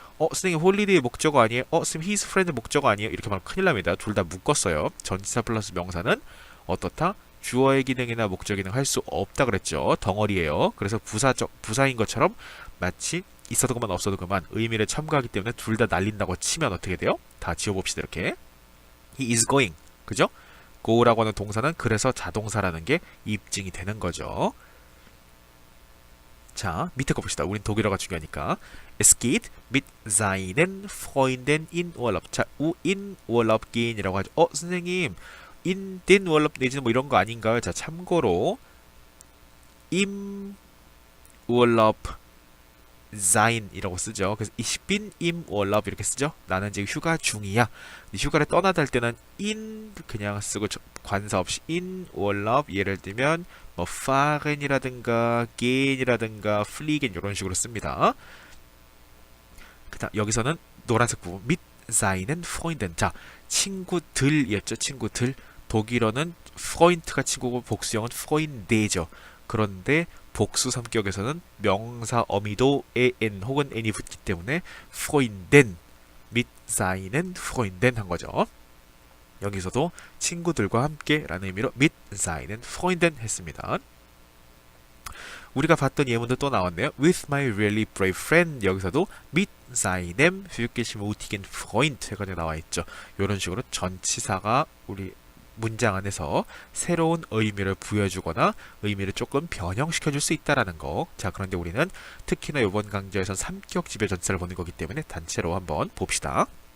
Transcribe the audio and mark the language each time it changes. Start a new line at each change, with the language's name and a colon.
Korean: 선생님 홀리데이 목적어 아니에요? 선생님
English: his friend
Korean: 목적어 아니에요? 이렇게 말하면 큰일 납니다. 둘 다 묶었어요. 전치사 플러스 명사는 어떻다? 주어의 기능이나 목적 기능 할 수 없다 그랬죠. 덩어리예요. 그래서 부사인 것처럼 마치 있어도 그만 없어도 그만 의미를 첨가하기 때문에 둘 다 날린다고 치면 어떻게 돼요? 다 지워봅시다. 이렇게
English: he is going
Korean: 그죠? go라고 하는 동사는 그래서 자동사라는 게 입증이 되는 거죠. 자, 밑에 거 봅시다. 우린 독일어가 중요하니까.
German: Es geht mit seinen Freunden in Urlaub.
Korean: 자,
German: in Urlaub gehen
Korean: 이라고 하죠. 선생님,
German: in den Urlaub
Korean: 내지는 뭐 이런 거 아닌가요? 자, 참고로
German: im Urlaub sein
Korean: 이라고 쓰죠. 그래서
German: ich bin im Urlaub
Korean: 이렇게 쓰죠. 나는 지금 휴가 중이야. 휴가를 떠나다 할 때는 in 그냥 쓰고 관사 없이
German: in Urlaub
Korean: 예를 들면 뭐 fahren이라든가 gehen이라든가 fliegen 이런 식으로 씁니다. 그다음 여기서는 노란색 부분
German: mit seinen Freunden.
Korean: 자, 친구들이었죠. 친구들. 독일어는 Freund가 친구고 복수형은 Freunde죠. 그런데 복수 성격에서는 명사 어미도 en 혹은 n이 붙기 때문에
German: Freunden mit seinen Freunden
Korean: 한 거죠. 여기서도 친구들과 함께 라는 의미로
German: mit seinen Freunden
Korean: 했습니다. 우리가 봤던 예문도 또 나왔네요.
English: With my really brave friend.
Korean: 여기서도
German: mit seinem wirklich mutigen Freund
Korean: 해가지고 나와 있죠. 이런 식으로 전치사가 우리 문장 안에서 새로운 의미를 부여주거나 의미를 조금 변형시켜 줄 수 있다라는 거. 자, 그런데 우리는 특히나 이번 강좌에선 삼격 지배 전치사를 보는 거기 때문에 단체로 한번 봅시다.